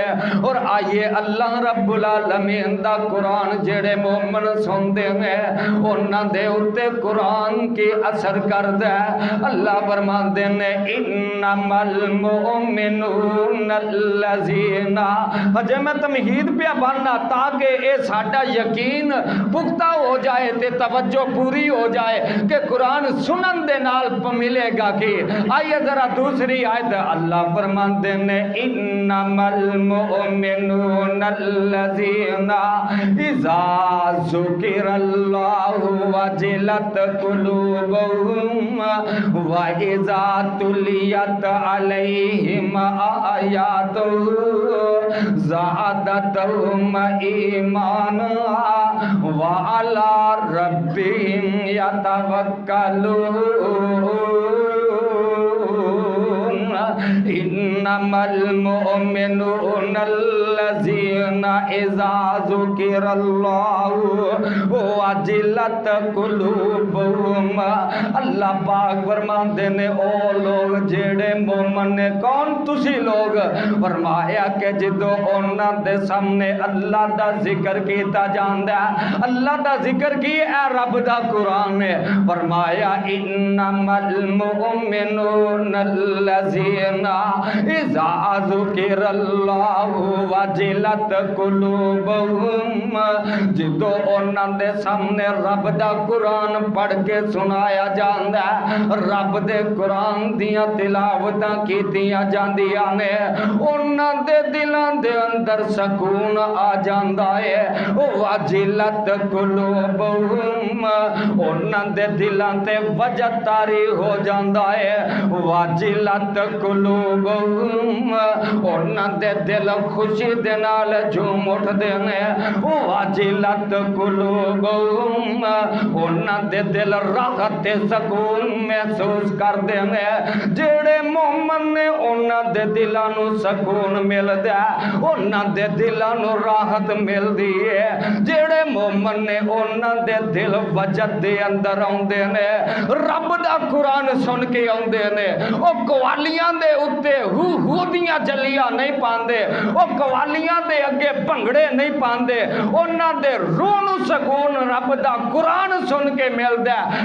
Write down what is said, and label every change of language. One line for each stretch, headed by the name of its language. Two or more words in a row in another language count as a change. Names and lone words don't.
Punjabi: اور آئیے اللہ رب العالمین دا قرآن جڑے مومن سن دیں گے انہاں دے اتے قرآن کی اثر کر دے۔ اللہ فرما دیں گے
Arabic: انما المؤمنون الذین،
Punjabi: جے میں تمہید پہ بننا تاکہ اے ساڈا یقین پختہ ہو جائے تے توجہ پوری ہو جائے کہ قرآن سنن دے نال ملے گا کہ آئیے ذرا دوسری آیت اللہ فرماندے
Arabic: نے انما المؤمنون الذین اذا ذکر اللہ وجلت قلوبهم واذا تلیت علیہم آیاتہ زادتهم ایمانا وعلی ربهم یتوکلون۔ انما المؤمنون الذین اذا ذکر اللہ وجلت قلوبهم،
Punjabi: اللہ پاک فرماندے نے او لوگ جڑے مومن نے، کون تسی لوگ؟ فرمایا کہ جدو انہاں دے سامنے اللہ دا ذکر کیتا جاندا ہے، اللہ دا ذکر کی اے رب دا قرآن ہے، فرمایا انما
Arabic: المؤمنون الذین اذا ذکر اللہ وجلت قلوبهم،
Punjabi: جدو انہاں دے سامنے رب دا قرآن پڑھ کے سنایا جاندا ہے، رب دے قرآن دیاں تلاوتاں کیتیاں جاندیاں نے، انہاں دے دلاں دے اندر سکون آ جاندا ہے،
Arabic: وجلت قلوبهم،
Punjabi: انہاں دے دلاں تے وجد طاری ہو جاندا ہے،
Arabic: وجلت قلوبهم،
Punjabi: انہاں دے دل خوشی دے نال جھوم اٹھدے نے،
Arabic: وجلت قلوبهم،
Punjabi: انہاں دے دل راحت تے سکون محسوس کردے نے۔ جڑے مومن نے انہاں دے دلاں نو سکون ملدا ہے، انہاں دے دلاں نو راحت ملدی ہے، جڑے مومن نے انہاں دے دل وجد دے اندر آوندے نے، رب دا قرآن سن کے آوندے نے، او قوالیاں دے اتے ہو ہودیاں جلیاں نہیں پاندے، وہ قوالیاں دے اگے بھنگڑے نہیں پاندے، انہاں دے روح نو سکون رب دا قرآن سن کے ملدا ہے۔